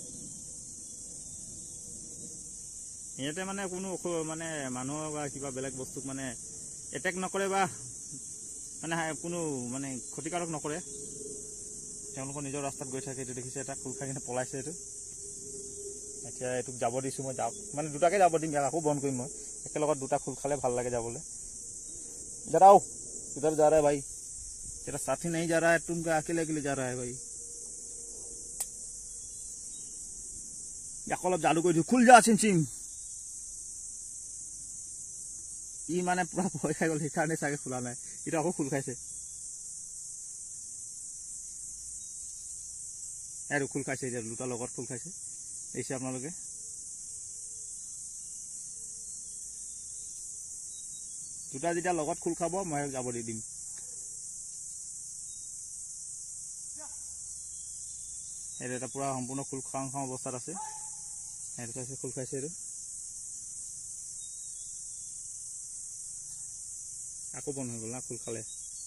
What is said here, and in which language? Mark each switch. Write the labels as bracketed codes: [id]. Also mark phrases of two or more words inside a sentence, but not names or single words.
[as] সিহঁতে মানে কোনো মানে মানুহৰ বা কিবা বেলেগ বস্তুক মানে এটেক নকৰে বা মানে কোনো মানে ক্ষতিকাৰক নকৰে তেওঁলোকৰ নিজৰ ৰাস্তাত গৈ থাকে এইটো দেখিছে এটা খোল খাই কিনে পলাইছে এইটো এতিয়া এইটোক যাব দিছোঁ মই মানে দুটাকে যাব দিম ইয়াক আকৌ বন্ধ কৰিম মই একেলগত দুটা খোল খালে ভাল লাগে যাবলৈ [hi] इधर आओ इधर जा रहा है भाई तेरा साथी नहीं जा रहा है तुम क्या अकेले अकेले जा रहा है भाई [as] অলপ জাদু কৰি দিওঁ [hi] खुल जा सिम सिम [as] ই মানে পুৰা ভয় খাই গ'ল সেইকাৰণে চাগে খোলা নাই ইটো আকৌ খোল খাইছে আৰু খোল খাইছে এতিয়া দুটা লগত খোল খাইছে দেখিছে আপোনালোকে দুটা যেতিয়া লগত খোল খাব মই যাব দি দিম এইটো এটা পুৰা সম্পূৰ্ণ খোল খাওঁ অৱস্থাত আছে এইটো চাইছে খোল খাইছে এইটো আকৌ বন্ধ হৈ গ'ল না খোল খালে